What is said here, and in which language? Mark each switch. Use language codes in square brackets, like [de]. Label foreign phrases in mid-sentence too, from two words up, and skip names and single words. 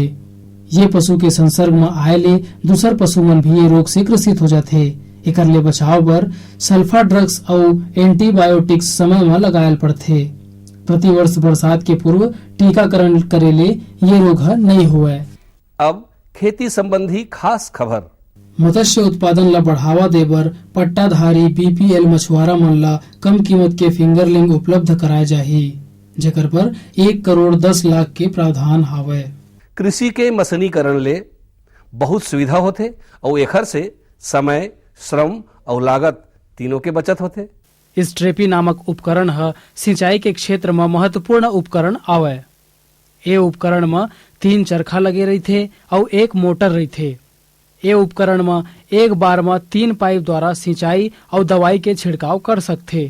[hne] ये पशु के संसर्ग में आए ले दूसर पशु मन भी ये रोग से ग्रसित हो जाते। एकर ले बचाव बर सल्फा ड्रग्स और एंटीबायोटिक्स समय में लगायल पड़ते। प्रतिवर्ष बरसात के पूर्व टीकाकरण करे ले ये रोग नहीं हुए। अब खेती संबंधी खास खबर। मत्स्य उत्पादन ला बढ़ावा देबर पट्टाधारी बीपीएल मछुआरा मन ला कम कीमत के फिंगरलिंग उपलब्ध कराए जाही, जेकर पर 1 करोड़ 10 लाख के प्रावधान हावे। कृषि के मशीनीकरण ले बहुत सुविधा होते और एखर से समय, श्रम और लागत तीनों के बचत होते। स्ट्रेपी नामक उपकरण है सिंचाई के क्षेत्र में महत्वपूर्ण उपकरण आवे। ये उपकरण में 3 चरखा लगे रहते और 1 मोटर रहते। ये उपकरण में एक बार में 3 पाइप द्वारा सिंचाई और दवाई के छिड़काव कर सकते।